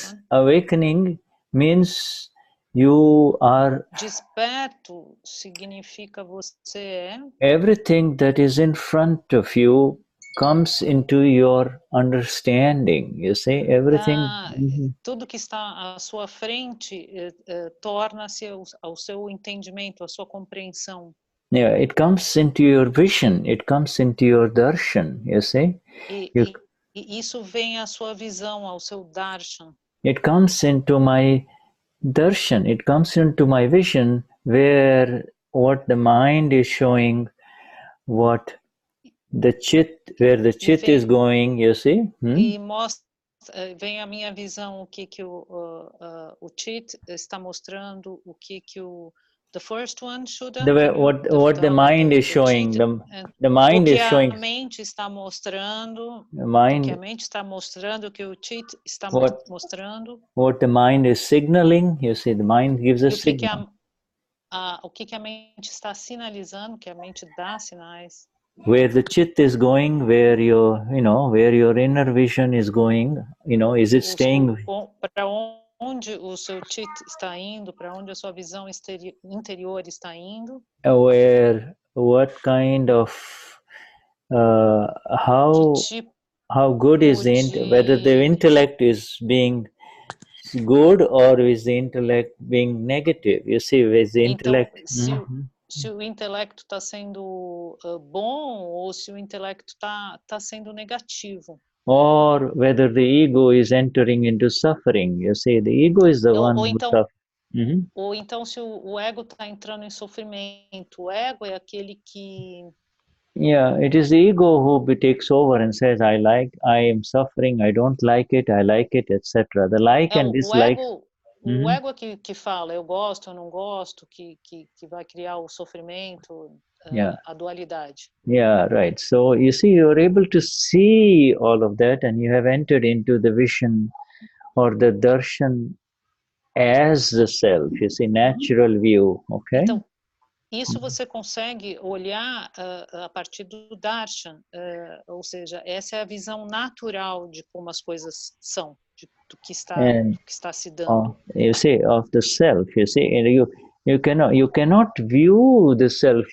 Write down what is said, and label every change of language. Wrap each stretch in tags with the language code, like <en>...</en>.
<en>Awakening means you are.</en> <pt>Desperto significa você é.</pt> <en>Everything that is in front of you comes into your understanding. You see, everything.</en> <pt>Tudo que está à sua frente torna-se ao seu entendimento, à sua compreensão.</pt> <en>Yeah, it comes into your vision. It comes into your darshan. You see.</en> <pt>E isso vem à sua visão, ao seu darshan.</pt> <en>It comes into my darshan. It comes into my vision, where what the mind is showing, what the chit, where the chit is going. You see.</en> <pt>E mostra, vem a minha visão o que o chit está mostrando, o que o</pt> <en>the first one,</en> <pt>Shuddha?</pt> <en>What the mind is showing. The mind is showing.</en> <pt>O que a mente está mostrando.</pt> <en>The mind,</en> <pt>o que a mente está mostrando, o que o chit está mostrando.</pt> <en>What the mind is signaling. You see, the mind gives a signal.</en> <pt>O que a mente está sinalizando, que a mente dá sinais.</pt> <en>Where the chit is going, where your inner vision is going. Is it staying?</en> <pt>Para onde o seu chit está indo, para onde a sua visão interior está indo.</pt> <en>What kind of how good is whether the intellect is being good or is the intellect being negative. You see, is the intellect.</en> <pt>Então, se o intelecto está sendo bom ou se o intelecto está sendo negativo.</pt> <en>Or whether the ego is entering into suffering. You see, the ego is the one who suffers.</en> <pt>Ou então, se o ego está entrando em sofrimento, o ego é aquele que.</pt> <en>Yeah, it is the ego who takes over and says, I am suffering, I don't like it, I like it, etc. The like and dislike.</en> <pt>O ego é que fala, eu gosto, eu não gosto, que vai criar o sofrimento. A dualidade.</pt> <en>Yeah, right. So you see, you're able to see all of that, and you have entered into the vision or the darshan as the self. You see, natural view. Okay.</en> <pt>Então, isso você consegue olhar a partir do darshan, ou seja, essa é a visão natural de como as coisas são, do que está se dando.</pt> <en>You see, of the self. You see, and you cannot view the self.</en>